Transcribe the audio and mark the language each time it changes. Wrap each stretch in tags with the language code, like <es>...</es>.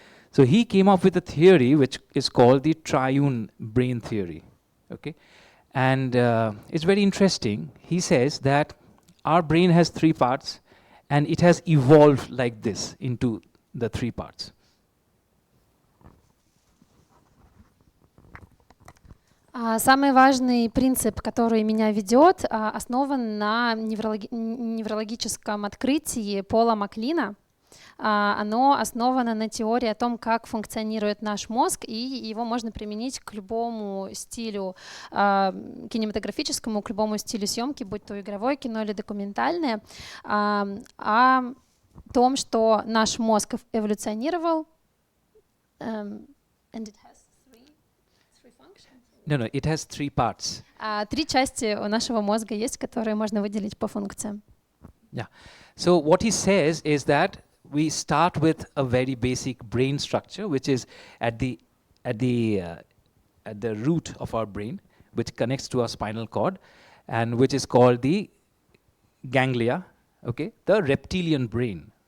<en>So he came up with a theory which is called the triune brain theory. Okay, and it's very interesting. He says that our brain has 3 parts, and it has evolved like this into the 3 parts.</en> <ru>Самый важный принцип, который меня ведет, основан на неврологическом открытии Пола Маклина. Оно основано на теории о том, как функционирует наш мозг, и его можно применить к любому стилю кинематографическому, к любому стилю съемки, будь то игровое кино или документальное, о том, что наш мозг эволюционировал.</ru> <en>And it has three functions. No, it has 3 parts.</en> <ru>3 части у нашего мозга есть, которые можно выделить по функциям.</ru> <en>Yeah. So what he says is that we start with a very basic brain structure, which is at the root of our brain, which connects to our spinal cord, and which is called the ganglia, okay, the reptilian brain.</en>